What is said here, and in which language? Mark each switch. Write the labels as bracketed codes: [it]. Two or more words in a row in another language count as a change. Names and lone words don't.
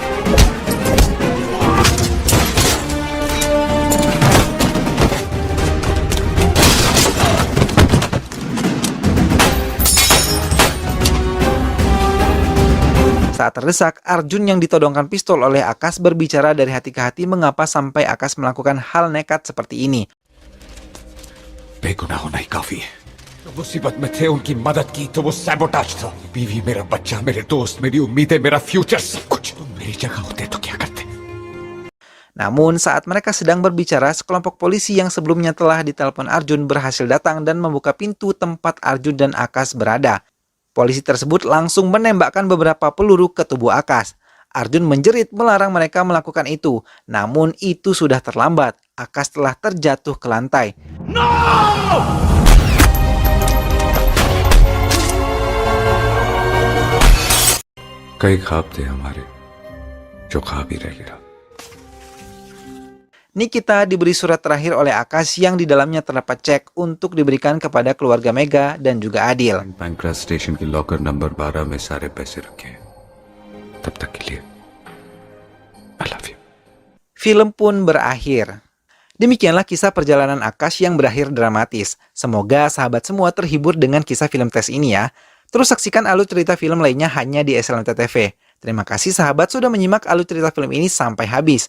[id] Saat terdesak, Arjun yang ditodongkan pistol oleh Akash berbicara dari hati ke hati mengapa sampai Akash melakukan hal nekat seperti ini. [hi] बेगुनाह होना ही काफी है। तो मुसीबत में थे, उनकी मदद की तो वो सैबोटाज था। बीवी, मेरा बच्चा, मेरे दोस्त, मेरी उम्मीदें, मेरा फ्यूचर, सब कुछ। तुम मेरी जगह होते तो क्या करते? [id] Namun saat mereka sedang berbicara, sekelompok polisi yang sebelumnya telah ditelepon Arjun berhasil datang dan membuka pintu tempat Arjun dan Akash berada. Polisi tersebut langsung menembakkan beberapa peluru ke tubuh Akash. Arjun menjerit melarang mereka melakukan itu. Namun itu sudah terlambat. Akash telah terjatuh ke lantai. [hi] कई ख्वाब थे हमारे, जो ख्वाब ही रह गया। [id] Nikita diberi surat terakhir oleh Akash yang di dalamnya terdapat cek untuk diberikan kepada keluarga Mega dan juga Adil. [hi] बैंकरा स्टेशन की लॉकर नंबर 12 में सारे पैसे रखे हैं। तब तक के लिए [en] I love you. [id] Film pun berakhir. Demikianlah kisah perjalanan Akash yang berakhir dramatis. Semoga sahabat semua terhibur dengan kisah film tes ini ya. Terus saksikan alur cerita film lainnya hanya di SLMT TV. Terima kasih sahabat sudah menyimak alur cerita film ini sampai habis.